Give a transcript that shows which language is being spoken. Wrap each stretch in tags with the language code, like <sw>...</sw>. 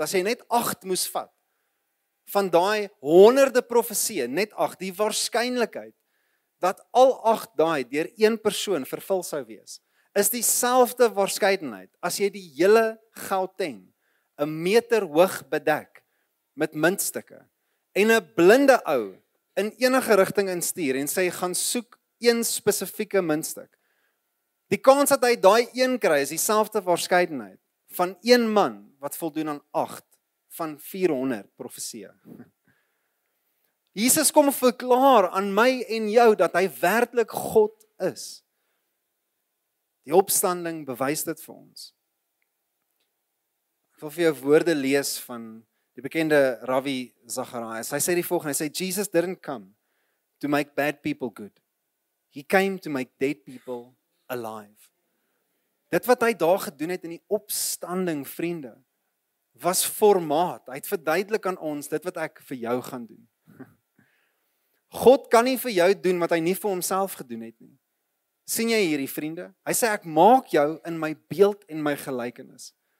<af>As jy net 8 moes vat van daai honderde profesieë, net 8, die waarskynlikheid dat al 8 daai deur een persoon vervul sou wees, is dieselfde waarskynlikheid as jy die hele Gauteng 'n meter hoog bedek met muntstukke en 'n blinde ou in enige rigting instuur en sê gaan soek een spesifieke muntstuk. Die kans dat hy daai een kry is dieselfde waarskynlikheid van een man wat voldoen aan 8 van 400 profesieë. Jesus kom verklaar aan my en jou dat hy werklik God is. Die opstanding bewys dit vir ons. Ek wil vir jou woorde lees van die bekende Ravi Zacharias. Hy sê die volgende, hy sê</af> <en>Jesus didn't come to make bad people good. He came to make dead people alive.</en> <af>Dit wat hy daar gedoen het in die opstanding, vriende, was formaat. Hy het verduidelik aan ons dit wat ek vir jou gaan doen. God kan nie vir jou doen wat hy nie vir homself gedoen het nie. Sien jy hierdie vriende? Hy sê ek maak jou in my beeld en my gelykenis.</af>